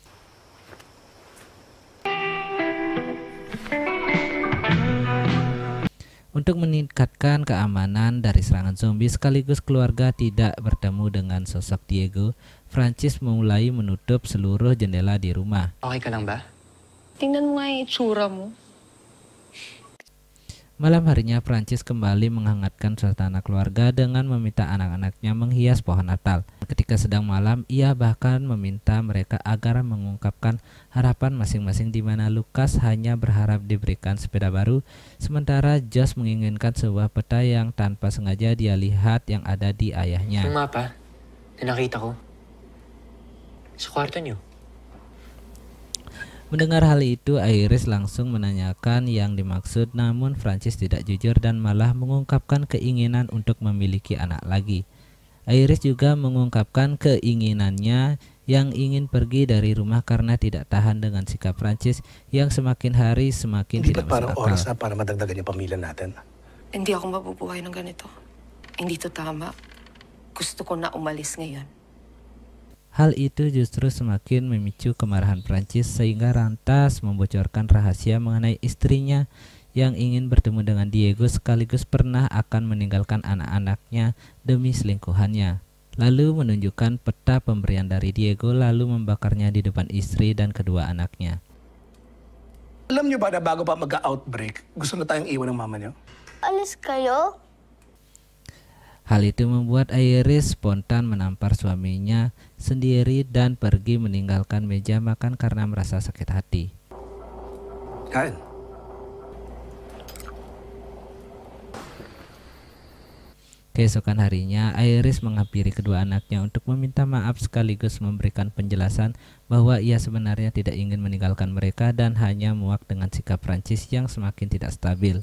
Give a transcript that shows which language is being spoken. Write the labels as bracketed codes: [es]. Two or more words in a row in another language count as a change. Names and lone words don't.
[id] Untuk meningkatkan keamanan dari serangan zombie sekaligus keluarga tidak bertemu dengan sosok Diego, Prancis mulai menutup seluruh jendela di rumah. [tl] Okay ka lang ba? Tingnan mo nga yung itsura mo. [id] Malam harinya Prancis kembali menghangatkan suasana keluarga dengan meminta anak-anaknya menghias pohon Natal. Ketika sedang malam, ia bahkan meminta mereka agar mengungkapkan harapan masing-masing di mana Lucas hanya berharap diberikan sepeda baru, sementara Josh menginginkan sebuah peta yang tanpa sengaja dia lihat yang ada di ayahnya. [tl] Yung mapa na nakita ko sa kwarto niyo. [id] Mendengar hal itu, Iris langsung menanyakan yang dimaksud, namun Prancis tidak jujur dan malah mengungkapkan keinginan untuk memiliki anak lagi. Iris juga mengungkapkan keinginannya yang ingin pergi dari rumah karena tidak tahan dengan sikap Prancis yang semakin hari semakin [tl] Hindi [id] tidak [tl] ba parang [id] masuk [tl] oras [id] akal. [tl] na para madagdagan yung pamilya natin? Hindi ako mabubuhay ng ganito. Hindi to tama. Gusto ko na umalis ngayon. [id] Hal itu justru semakin memicu kemarahan Prancis sehingga lantas membocorkan rahasia mengenai istrinya yang ingin bertemu dengan Diego sekaligus pernah akan meninggalkan anak-anaknya demi selingkuhannya. Lalu menunjukkan peta pemberian dari Diego lalu membakarnya di depan istri dan kedua anaknya. [tl] Alam nyo ba na bago pa mag-outbreak, gusto na tayong iwan ng mama nyo? Alis kayo? [id] Hal itu membuat Iris spontan menampar suaminya sendiri dan pergi meninggalkan meja makan karena merasa sakit hati. [tl] Kain. [id] Keesokan harinya, Iris menghampiri kedua anaknya untuk meminta maaf sekaligus memberikan penjelasan bahwa ia sebenarnya tidak ingin meninggalkan mereka dan hanya muak dengan sikap Prancis yang semakin tidak stabil.